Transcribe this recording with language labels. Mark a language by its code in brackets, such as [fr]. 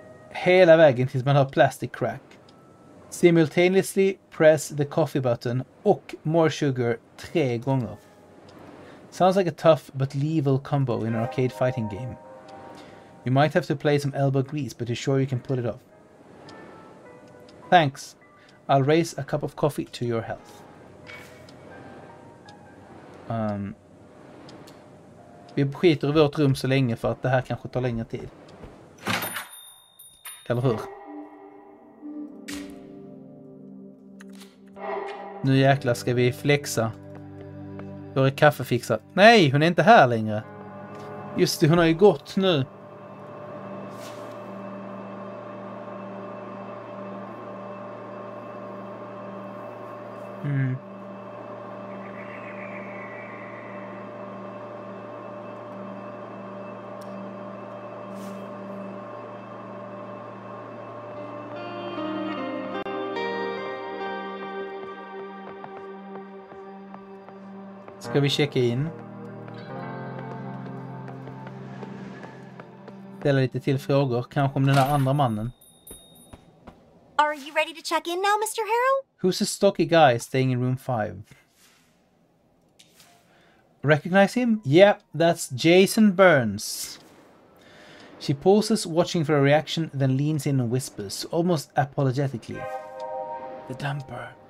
[sv] Hela vägen tills man har [en] plastic crack. Simultaneously press the coffee button [sv] och [en] more sugar 3 [sv] gånger. [en] Sounds like a tough but lethal combo in an arcade fighting game. You might have to play some elbow grease, but you're sure you can pull it off. Thanks. I'll raise a cup of coffee to your health. [sv] Vi skiter i vårt rum så länge för att det här kanske tar längre tid. Eller hur? Nu jäklar ska vi flexa. Då är kaffe fixat. Nej, hon är inte här längre. Just det, hon har ju gått nu. Ska vi checka in? Ställa lite till frågor, kanske om den här andra mannen. [en] Are you ready to check in now, Mr. Harrow? Who's a stocky guy staying in room 5? Recognize him? Yeah, that's Jason Burns. She pauses, watching for a reaction, then leans in and whispers, almost apologetically. The dumper.